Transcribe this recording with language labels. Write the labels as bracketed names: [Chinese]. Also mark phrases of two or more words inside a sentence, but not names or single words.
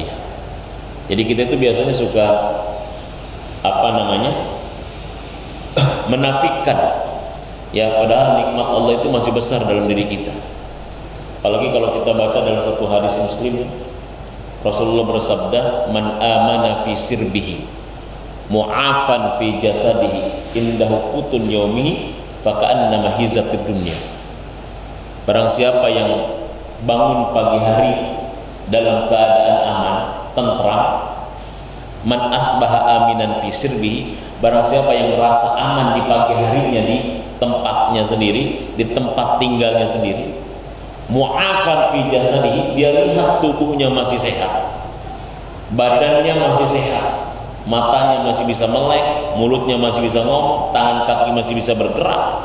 [Indonesian] Jadi kita itu biasanya suka menafikan, ya, padahal nikmat Allah itu masih besar dalam diri kita. Apalagi kalau kita baca dalam satu hadis Muslim, Rasulullah bersabda, [Arabic] من أمن في سربه معافى في جسده عنده قوت يومه فكأنما حيزت الدنيا. [Indonesian] Barang siapa yang bangun pagi hari dalam keadaan aman, tentram, [Arabic] من أصبح آمنا في سربه, [Indonesian] barang siapa yang merasa aman di pagi harinya di tempatnya sendiri, di tempat tinggalnya sendiri, [Arabic] معافى في جسده, [Indonesian] dia lihat tubuhnya masih sehat, badannya masih sehat, matanya masih bisa melek, mulutnya masih bisa ngomong, tangan kaki masih bisa bergerak.